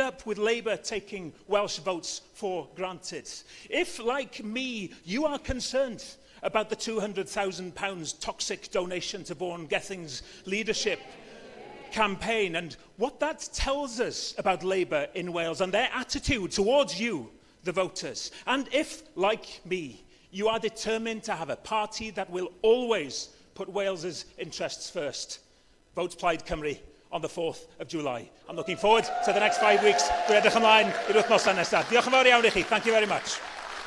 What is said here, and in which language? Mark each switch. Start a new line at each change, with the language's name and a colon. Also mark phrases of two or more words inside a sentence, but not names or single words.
English: up with Labour taking Welsh votes for granted, if, like me, you are concerned about the £200,000 toxic donation to Vaughan Gething's leadership campaign and what that tells us about Labour in Wales and their attitude towards you, the voters, and if, like me, you are determined to have a party that will always put Wales's interests first, vote Plaid Cymru on the 4th of July. I'm looking forward to the next 5 weeks.
Welsh: Dwi'n edrych ymlaen i'r wythnosau nesaf. Diolch yn fawr iawn I chi.
English: Thank you very much.